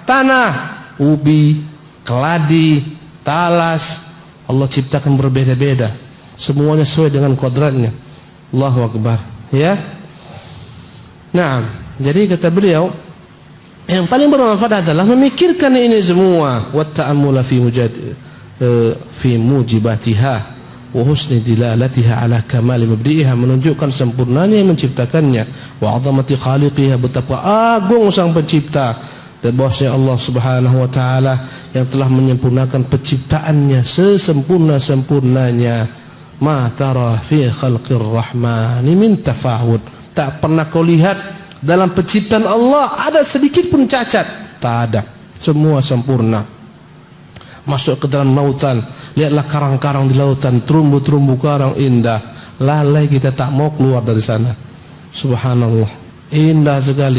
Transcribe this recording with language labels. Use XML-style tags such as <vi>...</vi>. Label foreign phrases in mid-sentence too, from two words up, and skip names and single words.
<id>Tanah, ubi, keladi, talas. Allah ciptakan berbeda-beda. Semuanya sesuai dengan kodratnya.</id> <ar>الله أكبر. Ya.</ar> <id>Nah, jadi kata beliau, yang paling bermanfaat adalah memikirkan ini semua.</id> <ar>وتأمل في موجباتها وحسن دلالتها على كمال مبدعها,</ar> <id>menunjukkan sempurnanya yang menciptakannya,</id> <ar>وعظمة خالقها,</ar> <id>betapa agung sang pencipta, dan bahwasanya Allah</id> <ar>سبحانه وتعالى</ar> <id>yang telah menyempurnakan penciptaannya sesempurna-sempurnanya.</id> <ar>ما ترى في خلق الرحمن من تفاوت,</ar> <id>tak pernah kau lihat dalam penciptaan Allah ada sedikit pun cacat, tak ada, semua sempurna. Masuk ke dalam lautan, lihatlah karang-karang di lautan, terumbu-terumbu karang indah. Lalai kita tak mau keluar dari sana. Subhanallah, indah sekali.</id>